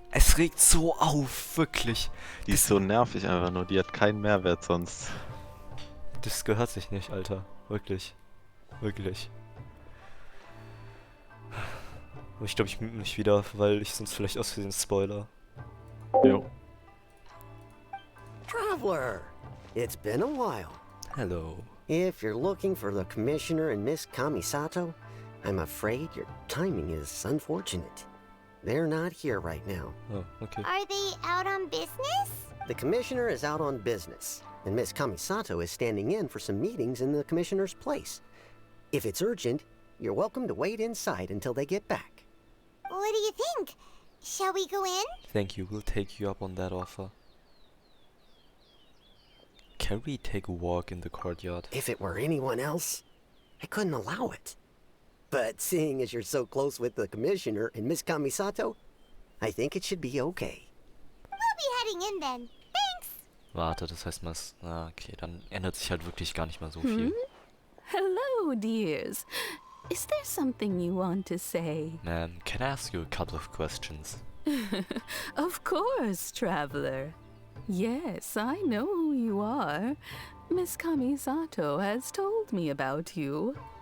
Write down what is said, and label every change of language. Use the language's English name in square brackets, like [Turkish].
[German] Es regt so auf, wirklich. Die ist so nervig einfach nur, die hat keinen Mehrwert sonst. Das gehört sich nicht, Alter, wirklich, wirklich. Ich glaube, ich mute mich wieder, weil ich sonst vielleicht aus Versehen spoiler. Jo. [English] Traveler, it's been a while. Hello. If you're looking for the Commissioner and Miss Kamisato, I'm afraid your timing is unfortunate. They're not here right now. Oh, okay. Are they out on business? The Commissioner is out on business, and Miss Kamisato is standing in for some meetings in the Commissioner's place. If it's urgent, you're welcome to wait inside until they get back. What do you think? Shall we go in? Thank you, we'll take you up on that offer. Can we take a walk in the courtyard? If it were anyone else, I couldn't allow it. But seeing as you're so close with the Commissioner and Miss Kamisato, I think it should be okay. We'll be heading in then. Thanks. [German] Warte, das heißt mal... okay, dann ändert sich halt wirklich gar nicht mal so viel. [English] Hello, dears. Is there something you want to say? Ma'am, can I ask you a couple of questions? Of course, traveler. Yes, I know who you are. Miss Kamisato has told me about you.